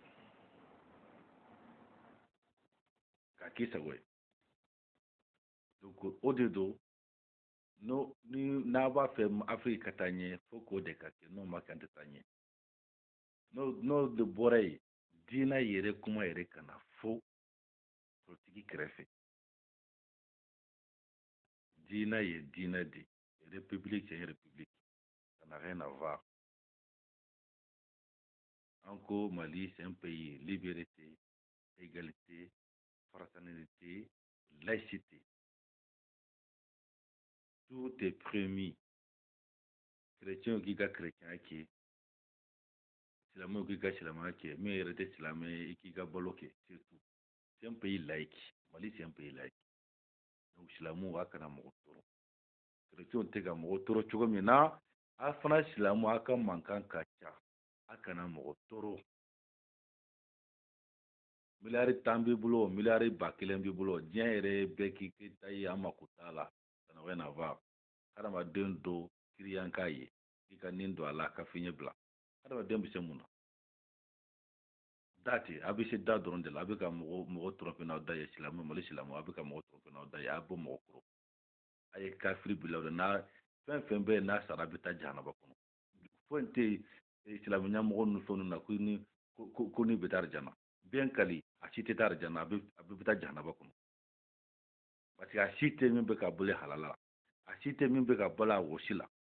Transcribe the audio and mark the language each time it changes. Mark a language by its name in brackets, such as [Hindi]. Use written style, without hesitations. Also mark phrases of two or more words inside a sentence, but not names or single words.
[Bambara] k'a k'i sago ye donc o de don n'a b'a fɛ Afrique ka taa ɲɛ faut k'o de ka kɛ n'o ma kɛ an tɛ taa ɲɛ n'o de bɔra yen diinɛ yɛrɛ kuma yɛrɛ kana fo politiki kɛrɛfɛ. Diinɛ ye diinɛ de [French] république c'est une république, ça n'a rien à voir. Encore Mali c'est un pays liberté, égalité, fraternité, laïcité. Tout est permis. Chrétien qui est chrétien qui silamɛ qui est silamɛ qui mais il est silamɛ qui est bloqué c'est tout. C'est un pays laïque. Mali c'est un pays laïque. [Bambara] Donc silamɛ a kana mɔgɔ tɔɔrɔ. Chrétien tɛ ka mɔgɔ tɔɔrɔ cogo min na a fana silamɛ a ka mankan ka ca a kana mɔgɔ tɔɔrɔ. Miliyari 10 b'i bolo miliyari 1000 b'i bolo diɲɛ yɛrɛ bɛɛ k'i ta ye an mako t'a la [French] ça n'a rien à voir. [Bambara] Hadamaden dɔ kiriyanka ye i ka nin don a la ka fiɲɛ bila hadamaden bɛ se mun na da ten a bɛ se da dɔrɔn de la a bɛ ka mɔgɔ tromper n'aw da ye silamɛ Mali silamɛ a bɛ ka mɔgɔ tromper n'aw da ye a bɛ mɔgɔ kɔrɔ a ye kafiri bila o la n'a fɛn fɛn bɛ yen n'a sara a bɛ taa jahanaba kɔnɔ foyi tɛ silamɛ ɲɛmɔgɔ ninnu fɛn ninnu na ko ni bɛ taa arijana bien kali a si tɛ taa arijana a bɛ taa jahanaba kɔnɔ parce que a si tɛ min bɛ ka boli halala a si tɛ min bɛ ka bɔ a wɔsi la